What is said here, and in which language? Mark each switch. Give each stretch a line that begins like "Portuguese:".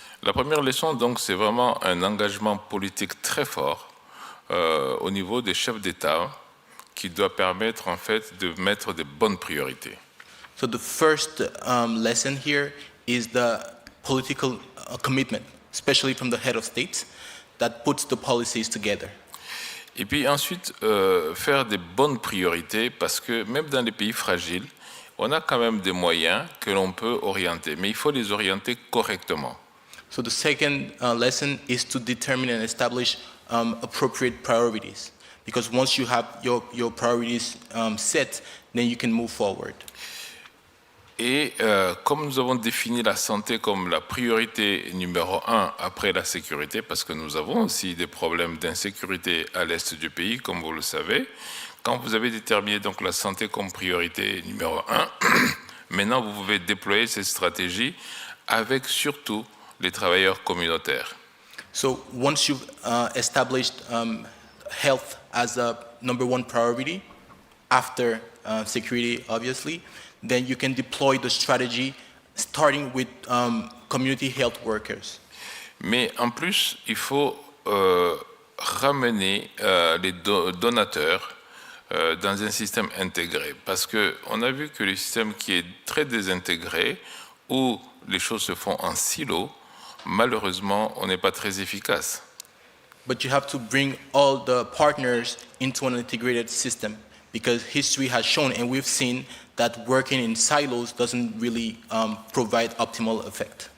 French: La première leçon, donc, c'est vraiment un engagement politique très fort au niveau des chefs d'État qui doit permettre, en fait, de mettre de bonnes priorités.
English: So the first lesson here is the political commitment, especially from the head of state, that puts the policies together.
French: Et puis ensuite, faire des bonnes priorités, parce que même dans les pays fragiles, on a quand même des moyens que l'on peut orienter, mais il faut les orienter correctement.
English: So the second lesson is to determine and establish appropriate priorities, because once you have your priorities set, then you can move forward.
French: Et comme nous avons défini la santé comme la priorité numéro 1 après la sécurité, parce que nous avons aussi des problèmes d'insécurité à l'est du pays, comme vous le savez, quand vous avez déterminé donc la santé comme priorité numéro 1, maintenant vous pouvez déployer cette stratégie avec surtout les travailleurs communautaires.
English: So once you've established health as a number 1 priority, after security obviously, then you can deploy the strategy starting with community health workers.
French: Mais en plus, il faut ramener les donateurs dans un système intégré, parce qu'on a vu que le système qui est très désintégré, où les choses se font en silo, malheureusement, on n'est pas très efficace.
English: But you have to bring all the partners into an integrated system, because history has shown, and we've seen, that working in silos doesn't really provide optimal effect.